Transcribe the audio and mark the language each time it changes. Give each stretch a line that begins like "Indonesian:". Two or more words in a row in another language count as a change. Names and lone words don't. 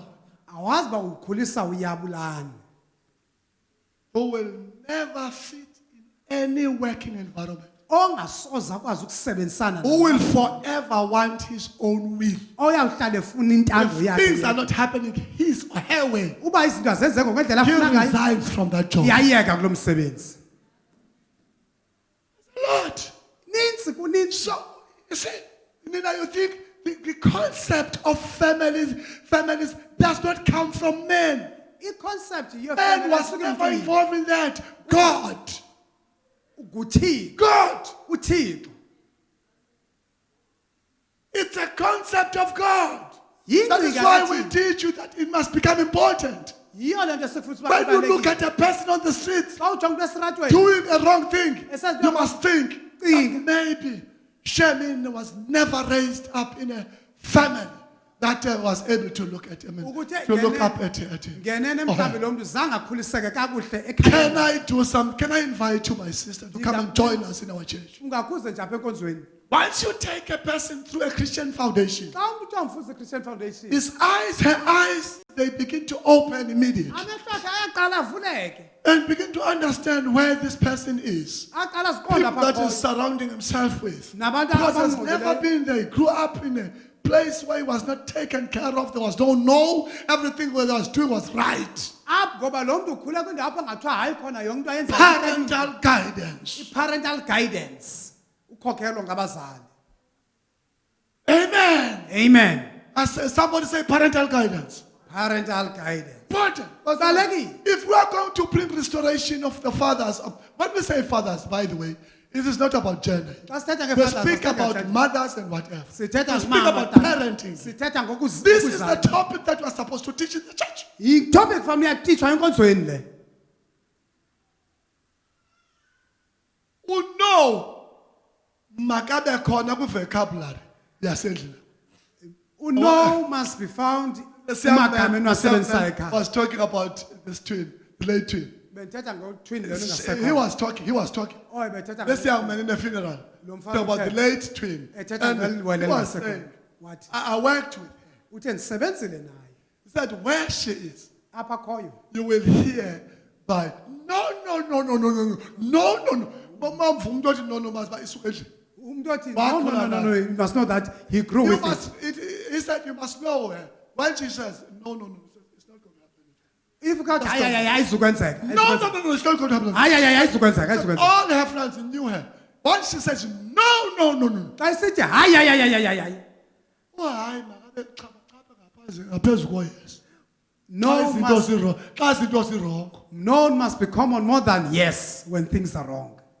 Xhosa: awazi ba ukhulisa uyabulani.
English: who will never fit in any working environment.
Xhosa: Ongasoze akwazi ukusebenzisana
English: Who will forever want his own will.
Xhosa: oyawuhlala efuna intando
English: If things are
Xhosa: yakhe.
English: not happening his or her way,
Xhosa: Uba izinto azenzeke ngokwendlela
English: he
Xhosa: afuna ngayo,
English: resigns from that job.
Xhosa: iyayeka kulo msebenzi.
English: Lord,
Xhosa: Ninzi kuninzi.
English: so you see, Nina, you think the concept of families does not come from men.
Xhosa: I-concept
English: Man was never involved in that. God,
Xhosa: nguThixo.
English: God,
Xhosa: uThixo.
English: it's a concept of God.
Xhosa: Yingcinga
English: That is why we
Xhosa: kaThixo.
English: teach you that it must become important.
Xhosa: Yiyo le nto esifundisa uba
English: When you look
Xhosa: kubalulekile.
English: at a person on the street
Xhosa: Xa ujonga umuntu esiratweni,
English: doing a wrong thing,
Xhosa: Esazi
English: you
Xhosa: uba-
English: must think that maybe Shemin was never raised up in a family that was able to look at him,
Xhosa: Ukuthi
English: to look
Xhosa: ngene-
English: up at him.
Xhosa: ngenene mhlawumbi lo mntu zange akhuliseke kakuhle
English: Can
Xhosa: ekhaya.
English: I do some? Can I invite you, my sister, to come and join us in our church?
Xhosa: Ungakhuze nje apha enkonzweni.
English: Once you take a person through a Christian foundation,
Xhosa: Xa umuntu amfuza iChristian Foundation,
English: his eyes, her eyes, they begin to open immediately
Xhosa: amehlo akhe ayaqala avuleke.
English: and begin to understand where this person is.
Xhosa: Aqala
English: People
Xhosa: siqonda
English: that
Xhosa: apha
English: is surrounding himself with.
Xhosa: Nabantu
English: Because has never
Xhosa: abangqongileyo.
English: been there. He grew up in a place where he was not taken care of. There was no, everything what he was doing was right.
Xhosa: Apho ngoba lo mntu ukhule kwindawo apho ngathiwa hayi khona yonke into ayenza.
English: Parental guidance. Parental guidance.
Xhosa: Ukhokhelo ngabazali.
English: Amen. Amen. Somebody say parental guidance. Parental guidance. Important.
Xhosa: Baleki.
English: If we are going to bring restoration of the fathers, when we say fathers, by the way, it is not about gender.
Xhosa: Xa sithetha
English: We
Xhosa: ngefathers,
English: speak
Xhosa: sithetha
English: about
Xhosa: ngefathers.
English: mothers and whatever. We
Xhosa: Sithetha
English: speak
Xhosa: ngomama,
English: about
Xhosa: tata.
English: parenting.
Xhosa: Sithetha
English: This is the
Xhosa: ngokuzala.
English: topic that we are supposed to teach in the church.
Xhosa: Yi-topic family yatitshwa enkonzweni le. No, makabe khona ku-vocabulary yasendlini.
English: No must be found
Xhosa: emagameni wasebenzisayo ekhaya.
English: Was talking about this twin, the late twin.
Xhosa: Bendithetha ngo-twin lona
English: He
Xhosa: ungasekho.
English: was talking.
Xhosa: Oye bethetha
English: This young man in the funeral,
Xhosa: Lo mfana
English: talking about the
Xhosa: uthe-
English: late twin.
Xhosa: ethetha
English: And
Xhosa: ngeliwele
English: he was
Xhosa: elingasekho.
English: saying,
Xhosa: Wathi
English: I worked with her.
Xhosa: uthe ndisebenzile naye.
English: He said, where she is,
Xhosa: Apha khoyo.
English: you will hear by, no.
Xhosa: Mama mvuma umuntu othi no masiba isuka endlini. Umuntu othi
English: no, you must know that he grew You with it. must, he said, you must know her. When she says, no, it's not going to happen.
Xhosa: If ukathi hayi ayizukwenzeka.
English: No, it's not going to happen.
Xhosa: Hayi ayizukwenzeka.
English: All her friends knew her. Once she says, no.
Xhosa: Xa isithi hayi. Oh, hayi, makabe chapha ngaphezu koyes.
English: No
Xhosa: Xa
English: must,
Xhosa: izinto zirong.
English: no must be common more than yes when things are wrong.